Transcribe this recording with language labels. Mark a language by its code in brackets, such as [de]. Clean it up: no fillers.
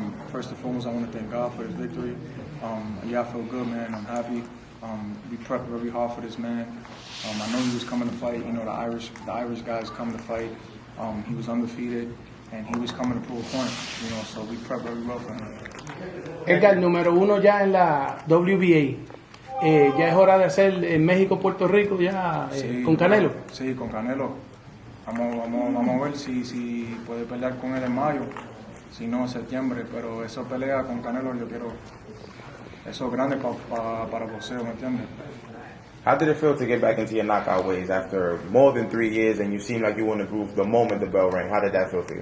[en] First and foremost, I want to thank God for this victory. Yeah, I feel good, man. I'm happy. We prepped very hard for this man. I know he was coming to fight. The Irish guys come to fight. He was undefeated, and he was coming to prove a point. So we prepped very well for him. [es] Edgar, número 1 ya en la WBA. Ya es hora de hacer en México, Puerto Rico, ya sí, con Canelo. Sí, con Canelo. Vamos a ver si puede pelear con él en mayo, si no en septiembre, pero esa pelea con Canelo yo quiero, eso es grande para el boxeo, ¿me entiendes? [en] How did it feel to get back into your knockout ways after more than 3 years and you seemed like you were in the groove the moment the bell rang? How did that feel for you?